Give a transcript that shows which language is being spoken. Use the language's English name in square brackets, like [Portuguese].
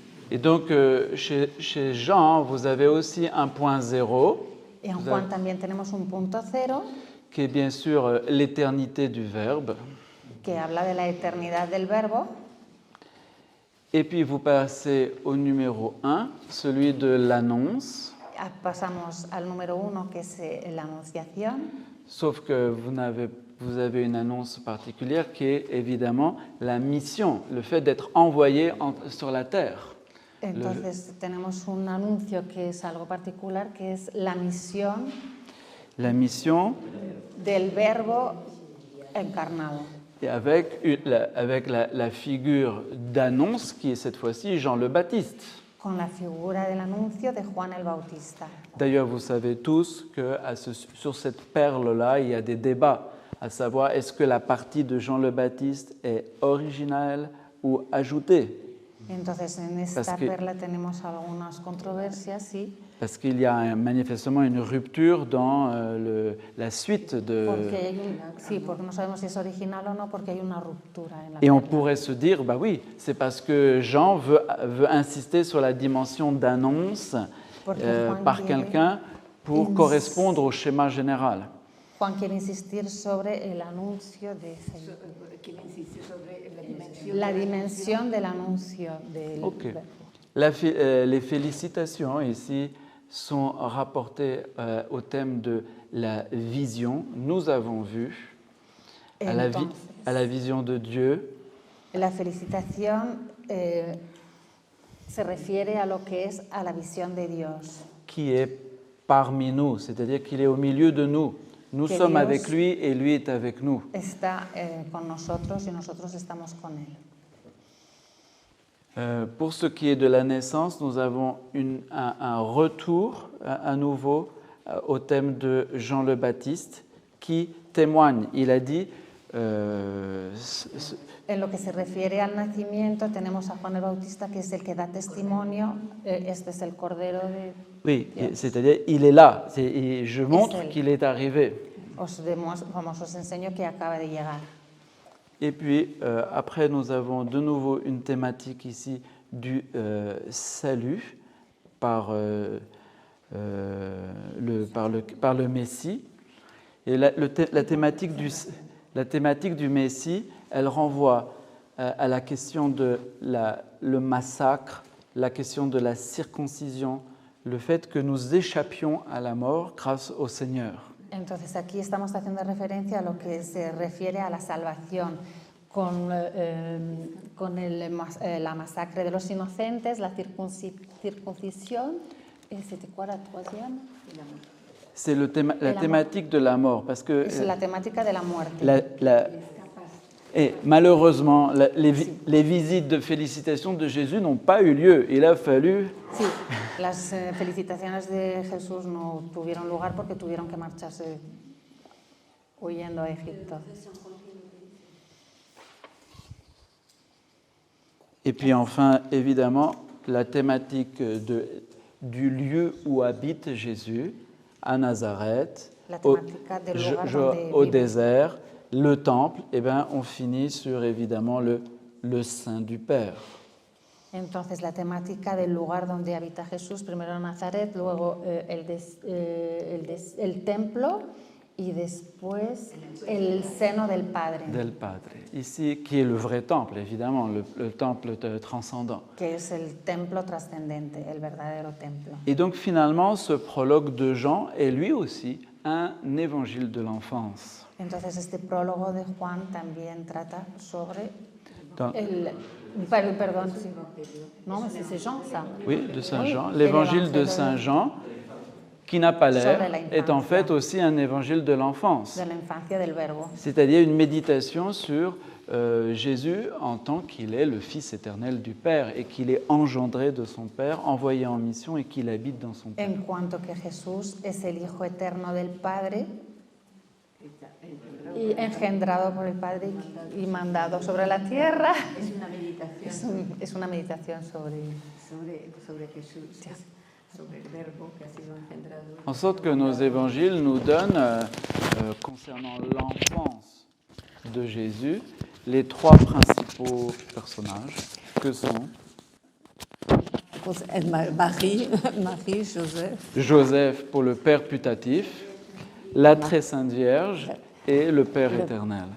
[French] Et donc, chez Jean, vous avez aussi un point zéro, [Spanish] Y en Juan también tenemos un punto cero [French] qui est bien sûr l'éternité du Verbe. [Spanish] que habla de la eternidad del verbo. [French] Et puis, vous passez au numéro 1, celui de l'annonce. [Spanish] Pasamos al número 1, que es la anunciación. [French] Sauf que vous avez une annonce particulière qui est évidemment la mission, le fait d'être envoyé sur la terre. [Spanish] Entonces tenemos un anuncio que es algo particular, que es la misión [French] La mission, [Spanish] del verbo encarnado. [French] et avec la figure d'annonce qui est cette fois-ci Jean le Baptiste. [Spanish] Con la figura del anuncio de Juan el Bautista. [French] D'ailleurs, vous savez tous que sur cette perle-là, il y a des débats, à savoir est-ce que la partie de Jean le Baptiste est originale ou ajoutée. [Spanish] Entonces en esta perla tenemos algunas controversias, sí. [French] Parce qu'il y a manifestement une rupture dans la suite de... [Spanish] Sí, porque no sabemos si es original o no, porque hay una ruptura en la [French] Et on [Spanish] perla. [French] pourrait se dire, bah oui, c'est parce que Jean veut insister sur la dimension d'annonce par quelqu'un pour correspondre au schéma général. [Spanish] Juan quiere insistir sobre el anuncio de Quiere insistir sobre la dimensión del anuncio del Ok. verbo. [French] Les félicitations ici sont rapportées au thème de la vision. Nous avons vu à la vision de Dieu. [Spanish] La felicitación se refiere a lo que es a la visión de Dios. [French] Qui est parmi nous, c'est-à-dire qu'il est au milieu de nous. Nous [Spanish] Que [French] sommes [Spanish] Dios [French] avec lui et lui est avec nous. [Spanish] Está con nosotros y nosotros estamos con Él. [French] Pour ce qui est de la naissance, nous avons un retour à nouveau au thème de Jean le Baptiste qui témoigne. Il a dit [Spanish] En lo que se refiere al nacimiento, tenemos a Juan el Bautista, que es el que da testimonio. Este es el Cordero de [French] oui, [Spanish] Dios. [French] c'est-à-dire il est là. Et je montre elle. qu'il est arrivé. [Spanish] Os enseño que acaba de llegar. [French] Et puis après, nous avons de nouveau une thématique ici du salut par le Messie. Et la thématique du Messie, elle renvoie à la question de le massacre, la question de la circoncision, le fait que nous échappions à la mort grâce au Seigneur. [Spanish] Entonces aquí estamos haciendo referencia a lo que se refiere a la salvación con la masacre de los inocentes, la circuncisión. [French] ¿C'était quoi la troisième? C'est la thématique de la mort, parce que [Spanish] Es la temática de la muerte. [French] Et malheureusement, les visites de félicitations de Jésus n'ont pas eu lieu. Il a fallu... [Spanish] Sí, las felicitaciones de Jesús no tuvieron lugar porque tuvieron que marcharse huyendo a Egipto. [French] Et puis enfin, évidemment, la thématique du lieu où habite Jésus, à Nazareth, au désert, le temple, et bien on finit sur évidemment le sein du Père. [Spanish] Entonces la temática del lugar donde habita Jesús, primero Nazaret, luego el templo y después el seno del Padre. Del Padre, [French] ici qui est le vrai temple, évidemment, le temple transcendant. [Spanish] Que es el templo trascendente, el verdadero templo. [French] Et donc finalement, ce prologue de Jean est lui aussi un évangile de l'enfance. [Spanish] Entonces este prólogo de Juan también trata sobre perdón, sí. [French] Non, mais c'est Jean, ça. Oui, de Saint Jean. L'évangile de Saint Jean, qui n'a pas l'air, est en fait aussi un évangile de l'enfance. [Spanish] De l'infancia del verbo. [French] C'est-à-dire une méditation sur Jésus en tant qu'il est le Fils éternel du Père et qu'il est engendré de son Père, envoyé en mission et qu'il habite dans son Père. [Spanish] En cuanto que Jesús es el Hijo eterno del Padre, y engendrado por el Padre y mandado sobre la tierra. Es una meditación. Es una meditación sobre Jesús, sobre el verbo que ha sido engendrado. [French] En sorte que nos évangiles nous donnent, concernant l'enfance de Jésus, les trois principaux personnages que sont Marie, Joseph. Joseph pour le Père putatif, la Très Sainte Vierge et le Père éternel.